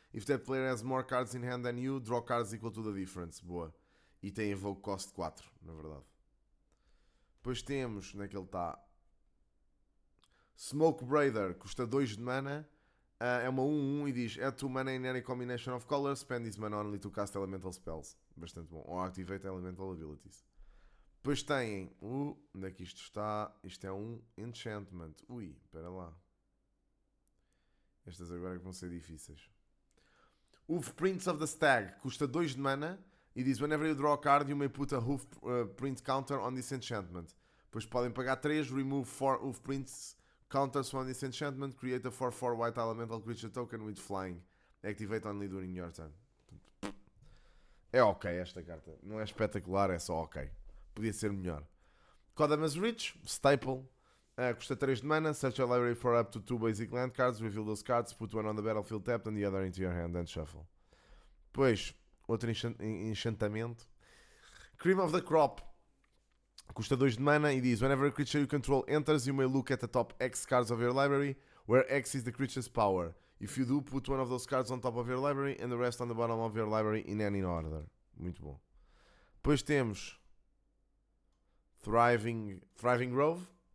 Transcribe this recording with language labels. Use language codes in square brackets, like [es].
[en] If that player has more cards in hand than you, draw cards equal to the difference. [pt] Boa. E tem Evoke Cost 4, na verdade. Depois temos, onde é que ele está? [en] Smoke Braider, [pt] custa 2 de mana, é uma 1/1 e diz: [en] Add 2 mana in any combination of colors, spend this mana only to cast elemental spells. [pt] Bastante bom. [en] Ou activate elemental abilities. [pt] Depois têm onde é que isto está? Isto é um enchantment. Ui, espera lá. Estas agora é que vão ser difíceis. O Prince of the Stag custa 2 de mana, E diz: [en] whenever you draw a card, you may put a hoof print counter on this enchantment. [pt] Depois podem pagar 3, [en] remove 4 hoof prints counters from this enchantment, create a 4/4 white elemental creature token with flying. Activate only during your turn. [pt] É ok esta carta. Não é espetacular, é só ok. Podia ser melhor. Kodamas Reach, Staple. Custa 3 de mana. [en] Search your library for up to 2 basic land cards. Reveal those cards. Put one on the battlefield tapped and the other into your hand and shuffle. [pt] Depois, outro enchantamento. [en] Cream of the Crop. [pt] Custa 2 de mana e diz: [en] whenever a creature you control enters, you may look at the top X cards of your library, where X is the creature's power. If you do, put one of those cards on top of your library and the rest on the bottom of your library in any order. [pt] Muito bom. Depois temos Thriving Grove.